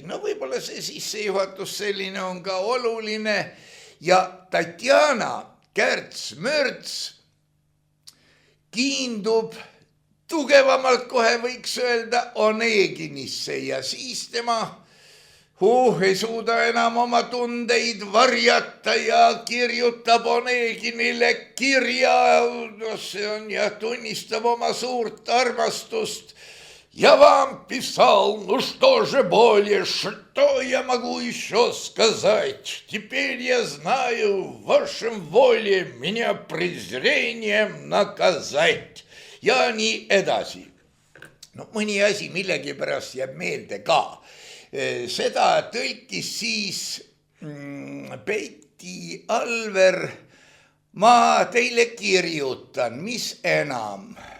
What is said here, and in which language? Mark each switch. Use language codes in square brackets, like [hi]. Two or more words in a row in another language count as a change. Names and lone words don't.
[et] No võib-olla see sissejuhatus selline on ka oluline ja Tatjana Kärts-Mörts kiindub tugevamalt, kohe võiks öelda, Oneginisse ja siis tema ei suuda enam oma tundeid varjata ja kirjutab Oneginile kirja, see on ja tunnistab oma suurt armastust. [ru] Я вам писал, ну что же более, что я могу еще сказать? Теперь я знаю, в вашем воле меня презрением наказать. [et] Ja nii edasi. No mõni asi millegipärast jääb meelde ka. Seda tõlkis siis Peiti Alver. Ma teile kirjutan, mis enam.